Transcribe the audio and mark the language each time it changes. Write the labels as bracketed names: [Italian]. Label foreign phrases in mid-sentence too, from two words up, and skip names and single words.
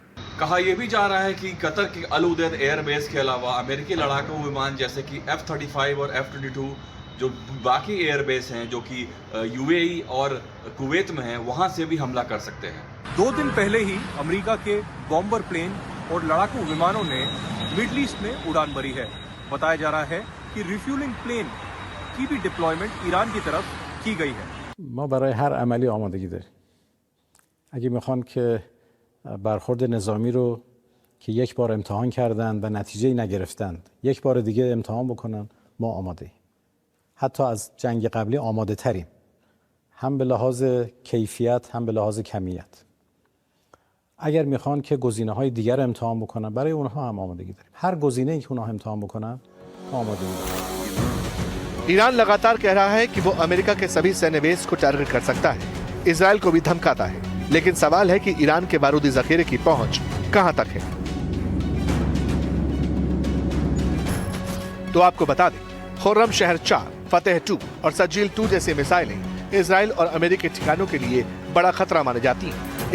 [Hindi] कहा यह भी जा रहा है कि कतर की अल उदैद एयरबेस के अलावा अमेरिकी लड़ाकू विमान जैसे कि F-35 और F-22 जो बाकी एयरबेस हैं जो कि यूएई और कुवैत में हैं वहां से भी हमला कर सकते हैं। 2 दिन पहले ही अमेरिका के [English] bomber plane [Hindi] और लड़ाकू विमानों ने मिडल ईस्ट में उड़ान भरी है। बताया जा रहा है कि [English] refueling plane [Hindi] की भी डिप्लॉयमेंट ईरान की तरफ की गई है। [Persian] ما برای هر عملی آمادگی داریم. اگه میخوان که برخورد نظامی رو که یک بار امتحان کردن و نتیجه‌ای نگرفتند یک بار دیگه امتحان بکنن ما آماده ایم. حتی از جنگ قبلی آماده تریم. هم به لحاظ کیفیت هم به لحاظ کمیت. اگر میخوان که گزینه‌های دیگر امتحان بکنن برای اونها هم آمادگی داریم. هر گزینه‌ای که اونها امتحان بکنن آماده ایم. [Hindi] ईरान लगातार कह रहा है कि वो अमेरिका के सभी सैन्य बेस को टारगेट कर सकता है, इजराइल को भी धमकाता है, लेकिन सवाल है कि ईरान के बारूदी जखीरे की पहुंच कहां तक है। तो आपको बता दें, खुर्रम शहर 4, फतेह 2 और सजील 2 जैसी मिसाइलें इजराइल और अमेरिकी ठिकानों के लिए बड़ा खतरा मानी जाती हैं।